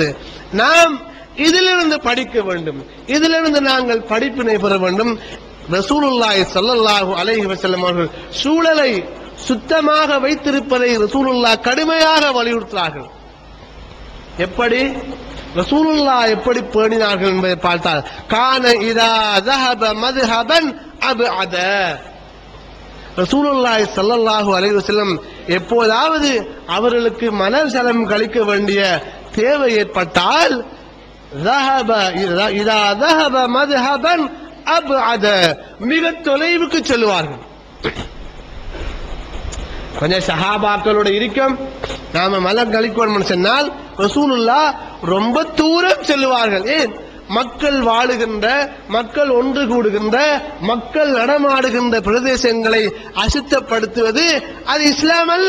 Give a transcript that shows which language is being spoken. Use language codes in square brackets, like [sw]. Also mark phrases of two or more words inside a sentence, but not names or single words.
[ta] நாம் இதிலிருந்து படிக்க வேண்டும், இதிலிருந்து நாங்கள் படிப்பினை பெற வேண்டும். [ar] رسول الله صلى الله عليه وسلم [ta] அவர்கள் சூழலை சுத்தமாக வைத்திருப்பதை ரசூலுல்லாஹ் கடுமையாக வலியுறுத்தினார்கள். எப்படி ரசூலுல்லாஹ் எப்படி பேணினார்கள் என்பதை பார்த்தால், [ar] كان إذا ذهب مذهبا ابعد, رسول الله صلى الله عليه وسلم [ta] எப்போதாவது அவர்களுக்கு மனசலம் கழிக்க வேண்டிய தேவை ஏற்பட்டால் [ar] إذا ذهب مذهبا ابعد, [ta] மிக தொலைவுக்கு செல்வார்கள். கொஞ்சம் சஹாபாக்களோட இருக்கும், நாம மலம் கழிக்கணும் சொன்னால் ரசூலுல்லாஹ் ரொம்ப தூரம் செல்வார்கள். ஏன்? மக்கள் வாழுகின்ற, மக்கள் ஒன்று கூடுகின்ற, மக்கள் நடமாடுகின்ற பிரதேசங்களை அசுத்தப்படுத்துவது அது இஸ்லாம் அல்ல.